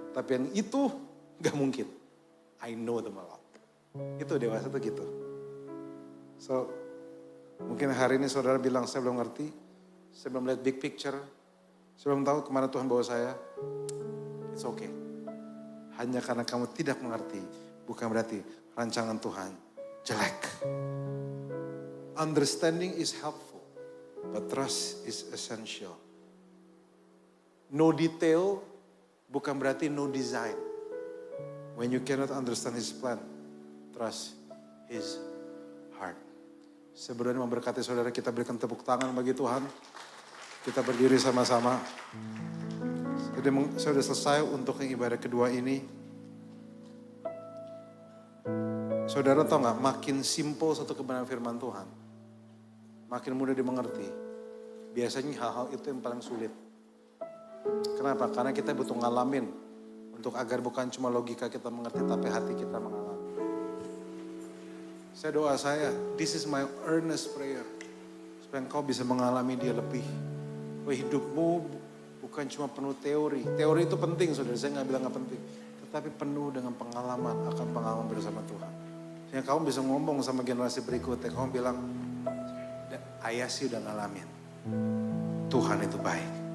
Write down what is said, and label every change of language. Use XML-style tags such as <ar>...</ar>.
<id>Tapi yang itu gak mungkin.</id> <en>I know them a lot.</en> <id>Itu dewasa tuh gitu. So, mungkin hari ini saudara bilang saya belum ngerti. Saya belum lihat</id> <en>big picture.</en> <id>Saya belum tahu kemana Tuhan bawa saya.</id> <en>It's okay.</en> <id>Hanya karena kamu tidak mengerti. Bukan berarti rancangan Tuhan jelek.</id> <en>Understanding is helpful. But trust is essential. No detail</en> <id>bukan berarti</id> <en>no design. When you cannot understand His plan, trust His heart.</en> <id>Sebelum memberkati saudara, kita berikan tepuk tangan bagi Tuhan. Kita berdiri sama-sama. Saya sudah selesai untuk yang ibadah kedua ini. Saudara tahu gak, makin simple satu kebenaran firman Tuhan, makin mudah dimengerti. Biasanya hal-hal itu yang paling sulit. Kenapa? Karena kita butuh ngalamin. Untuk agar bukan cuma logika kita mengerti, tapi hati kita mengalami. Saya doa</id> <en>this is my earnest prayer.</en> <id>Supaya engkau bisa mengalami dia lebih. Bahwa hidupmu bukan cuma penuh teori. Teori itu penting saudara, saya gak bilang gak penting. Tetapi penuh dengan pengalaman, akan pengalaman bersama Tuhan. Sehingga kamu bisa ngomong sama generasi berikutnya, kamu bilang, ayah sih udah ngalamin. Tuhan itu baik.</id>